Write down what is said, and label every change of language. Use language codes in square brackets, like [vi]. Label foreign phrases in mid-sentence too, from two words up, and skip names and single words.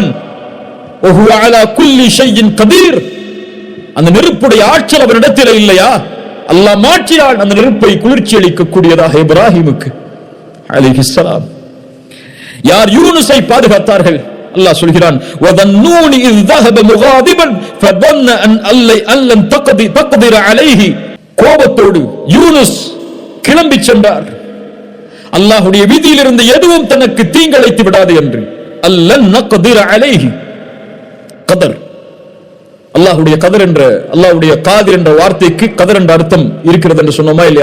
[ar] وهو على كل شيء قدير, [ta] அந்த நெருப்புடைய ஆற்றல் அவனிடத்தில் இல்லையா? அல்லாஹ் மாற்றினான் அந்த நெருப்பை குளிர்ச்சி அளிக்கக்கூடியதாக இப்ராஹிமுக்கு அலைஹிஸ்ஸலாம். யார் யூனுஸை பாதுகாத்தார்கள்? அல்லாஹ் சொல்கிறான், [ar] وذا النون إذ ذهب مغاضبا فظن ان لن تقدر عليه. [ta] கோபத்தோடு யூனுஸ் கிளம்பி சென்றார். அல்லாஹ்வுடைய விதியில் இருந்து எதுவும் தனக்கு தீங்கிழைத்து விடாது என்று. [ar] أن لن نقدر عليه, [ta] கதர், அல்லாஹ்வுடைய கதர் என்ற, அல்லாஹ்வுடைய காதிர் என்ற வார்த்தைக்கு கதர் என்ற அர்த்தம் இருக்கிறது என்று சொன்னோமா இல்லை?